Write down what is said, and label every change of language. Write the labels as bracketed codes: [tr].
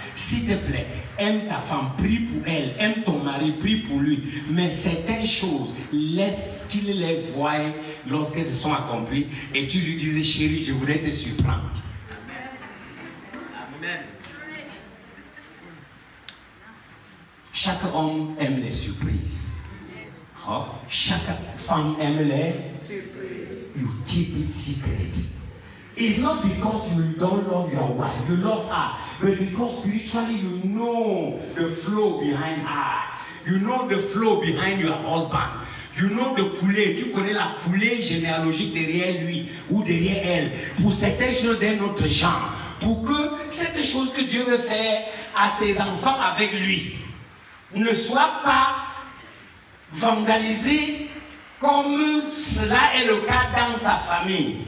[fr] S'il te plaît, aime ta femme, prie pour elle, aime ton mari, prie pour lui, mais certaines choses, laisse qu'il les voie lorsqu'elles se sont accomplies, et tu lui disais, chérie, je voudrais te surprendre. Amen. Chaque homme aime les surprises. Oh, chaque femme aime les surprises. [en] You keep it secret. It's not because you don't love your wife, you love her, but because spiritually you know the flow behind her. You know the flow behind your husband. You know the [fr] coulée, tu connais la coulée généalogique derrière lui ou derrière elle. Pour certaines choses d'un autre genre. Pour que cette chose que Dieu veut faire à tes enfants avec lui ne soit pas vandalisée comme cela est le cas dans sa famille.